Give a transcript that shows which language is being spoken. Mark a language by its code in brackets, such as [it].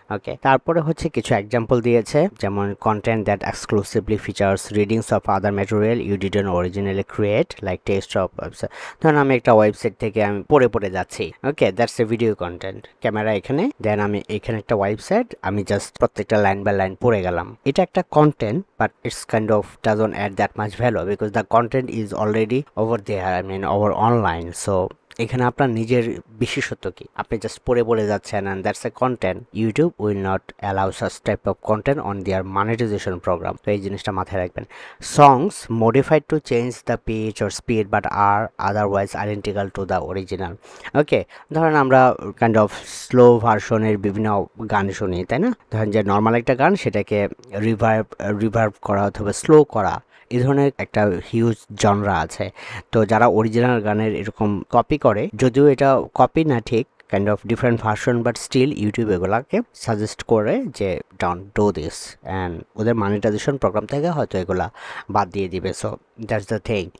[en] okay, [bn] তারপরে হচ্ছে কিছু এক্সাম্পল দিয়েছে, যেমন [en] Content that exclusively features readings of other material you didn't originally create, like text of website. [bn] ধরুন আমি একটা ওয়েবসাইট থেকে আমি পড়ে যাচ্ছি, ওকে, [en] That's a video content. [bn] Camera এখানে, দেন আমি এখানে একটা ওয়েবসাইট, আমি জাস্ট প্রত্যেকটা লাইন বাই লাইন পড়ে গেলাম। এটা একটা content, [en] But it's kind of doesn't add that much value because the content is already over there, I mean over online. So [bn] এখানে আপনার নিজের বিশেষত্ব কি, আপনি জাস্ট পড়ে বলে যাচ্ছেন [en] And that's a content. YouTube will not allow such type of content on their monetization program. [bn] তো এই জিনিসটা মাথায় রাখবেন। [en] songs modified to change the pitch or speed but are otherwise identical to the original। [bn] ওকে, ধরেন আমরা kind of slow ভার্সনের বিভিন্ন গান শুনি, তাই না? ধরেন যে নর্মাল একটা গান সেটাকে রিভার্ব করা অথবা স্লো করা, এই ধরনের একটা হিউজ জনরা আছে। তো যারা অরিজিনাল গানের এরকম কপি করে, যদিও এটা কপি না ঠিক, kind of different version, but still YouTube এগুলাকে সাজেস্ট করে যে [en] don't do this, [bn] অ্যান্ড ওদের মনিটাইজেশন প্রোগ্রাম থেকে হয়তো এগুলা বাদ দিয়ে দিবে। [en] So that's the thing.